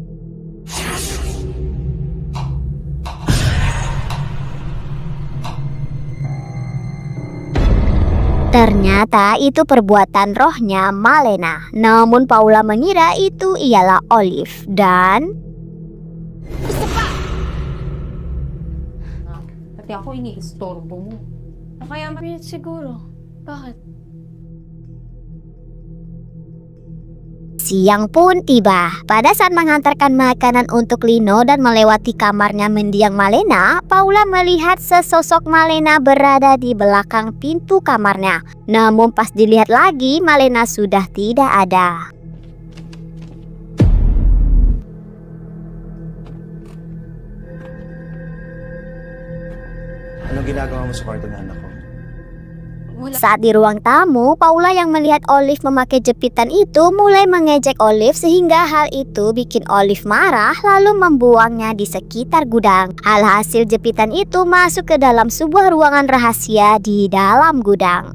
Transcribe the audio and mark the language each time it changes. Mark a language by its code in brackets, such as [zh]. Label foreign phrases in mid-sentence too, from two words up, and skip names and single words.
[id] Ternyata itu perbuatan rohnya Malena. Namun Paula mengira itu ialah Olive dan... [tl] Pati ako iniistorbo mo. O kaya siguro. Bakit? [id] Siang pun tiba. Pada saat mengantarkan makanan untuk Lino dan melewati kamarnya mendiang Malena, Paula melihat sesosok Malena berada di belakang pintu kamarnya. Namun pas dilihat lagi, Malena sudah tidak ada. [tl] Anong ginagawa mo sa kwarto ng anak ko? [id] Saat di ruang tamu, Paula yang melihat Olive memakai jepitan itu mulai mengejek Olive sehingga hal itu bikin Olive marah lalu membuangnya di sekitar gudang. Alhasil jepitan itu masuk ke dalam sebuah ruangan rahasia di dalam gudang.